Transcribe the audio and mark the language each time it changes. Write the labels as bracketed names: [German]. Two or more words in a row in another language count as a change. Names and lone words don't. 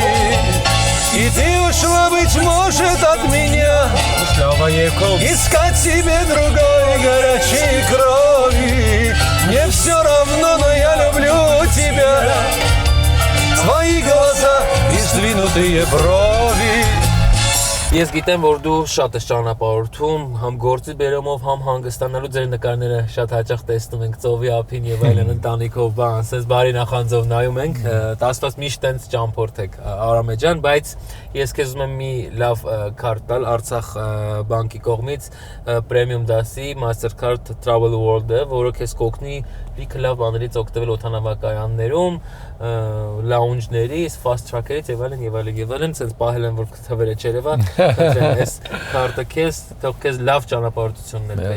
[Russian] И ты ушла, быть может, от меня, искать себе другой горячей крови. Мне все равно, но я люблю тебя. Твои глаза и сдвинутые брови. [Armenian] Ես գիտեմ, որ դու շատ ես ճանապարհորդում, համ գործի բերումով, համ հանգստանալու ձեր նկարները շատ հաճախ տեսնում ենք ծովի ափին եւ այլն ընտանիքով, բան, ասես բարի նախանձով նայում ենք, տասված միշտ տենց ճամփորդ եք Արամե ջան, բայց ես քեզ ուզում եմ մի լավ քարտ տալ Արցախ բանկի կողմից պրեմիում դասի Mastercard Travel World-ը, որը քեզ կօգնի լիքը լավ բաներից օգտվել օդանավակայաններում, լաունջների, [English] fast track- [Armenian] երից եւ այլն, ցենց պահել են որ թվերը չերևա, այս քարտը քեզ, թող քեզ լավ ճանապարհորդություններ բերի։